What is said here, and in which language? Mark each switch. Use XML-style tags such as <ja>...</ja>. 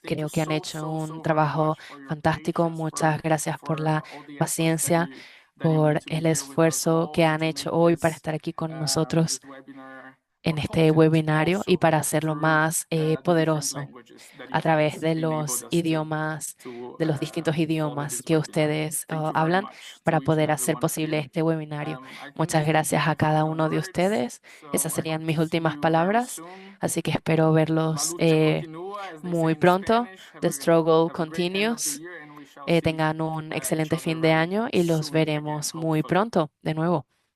<es>Creo que han hecho un trabajo fantástico. Muchas gracias por la paciencia, por el esfuerzo que han hecho hoy para estar aquí con nosotros en este webinario y para hacerlo más poderoso a través de los idiomas, de los distintos idiomas que ustedes hablan para poder hacer posible este webinario. Muchas gracias a cada uno de ustedes. Esas serían mis últimas palabras. Así que espero verlos muy pronto.</es> <en>The struggle continues.</en> <es>Tengan un excelente fin de año y los veremos muy pronto de nuevo.</es>